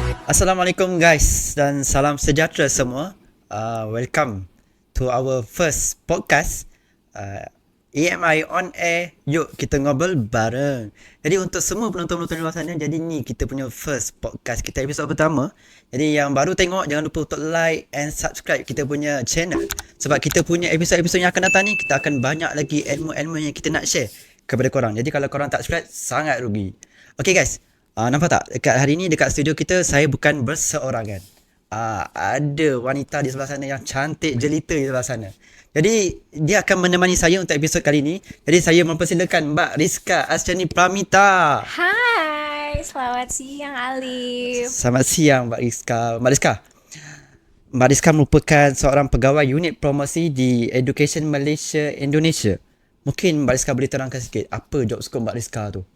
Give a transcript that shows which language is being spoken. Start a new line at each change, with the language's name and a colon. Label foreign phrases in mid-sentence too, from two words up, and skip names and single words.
Malay: Assalamualaikum guys dan salam sejahtera semua.
English: Welcome to our first podcast.
Indonesian: EMI
English: on air.
Indonesian: Yuk kita ngobrol bareng.
Malay: Jadi untuk semua penonton-penonton di luar sana, jadi ni kita punya
English: first podcast
Malay: kita, episod pertama. Jadi yang baru tengok jangan lupa untuk
English: like and subscribe
Malay: kita punya channel. Sebab kita punya episod-episod yang akan datang ni, kita akan banyak lagi ilmu-ilmu yang kita nak share kepada korang. Jadi kalau korang tak subscribe, sangat rugi. Okay guys, nampak tak? Dekat hari ni, dekat studio kita, saya bukan berseorangan. Ada wanita di sebelah sana yang cantik jelita di sebelah sana. Jadi, dia akan menemani saya untuk episod kali ni. Jadi, saya mempersilakan Mbak Rizka Asjani Pramita.
Indonesian: Hai, selamat siang Alif.
Malay: Selamat siang Mbak Rizka. Mbak Rizka merupakan seorang pegawai unit promosi di Education Malaysia Indonesia. Mungkin Mbak Rizka boleh terangkan sikit apa
English: job scope
Malay: Mbak Rizka tu?